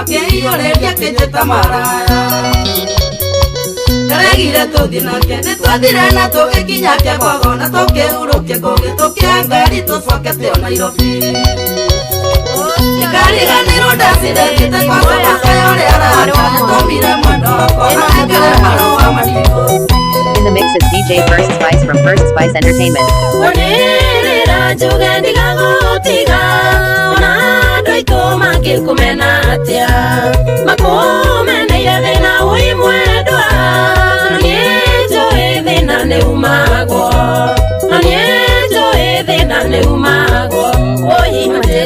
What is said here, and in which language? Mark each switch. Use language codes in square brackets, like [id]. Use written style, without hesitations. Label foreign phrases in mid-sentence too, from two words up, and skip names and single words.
[ki] Kĩiyũrĩria kĩnjĩta maraya Ndaregire tũthiĩ nake Nĩtwathire na tũgĩkinya Kĩgogo Na tũkĩhurũkia kũgĩ Tũkĩoya ngari tũcokete o Nairobi Dikariganirwo dasida thiete kwa sofoka yole arata Yatumire mwendo wako anengere marua madivosi [en] In the mix is DJ First Spice from First Spice Entertainment. [ki] Wanirira njuge ndigagutiga Ona andũ aitũ mangĩkũmena atĩa Makũmeneire thĩna wĩ mwendwa Na niĩ njũĩ thĩna nĩ umagwo Na niĩ njũĩ thĩna nĩ umagwo Ũhimatĩra